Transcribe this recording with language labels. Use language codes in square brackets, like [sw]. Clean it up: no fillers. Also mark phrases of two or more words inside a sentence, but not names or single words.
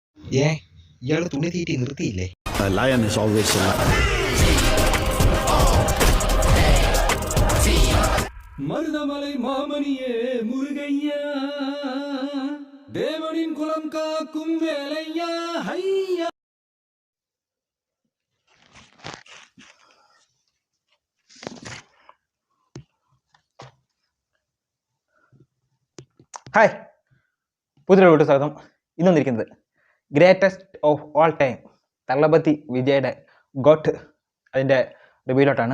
[ml] ഇയാൾ തുണി തീറ്റി നിർത്തിയില്ലേ? [en] A lion is always a lion. [ta] மருதமலை மாமணியே முருகையா, தேவனின் குலம் காக்கும் வேலையா ஐயா. [ml] ഹായ്, പുതിയൊരു വീഡിയോ സ്വാഗതം. ഇന്ന് വന്നിരിക്കുന്നത് ഗ്രേറ്റസ്റ്റ് ഓഫ് ഓൾ ടൈം തളപതി വിജയുടെ ഗോട്ട് അതിൻ്റെ റിവ്യൂലോട്ടാണ്.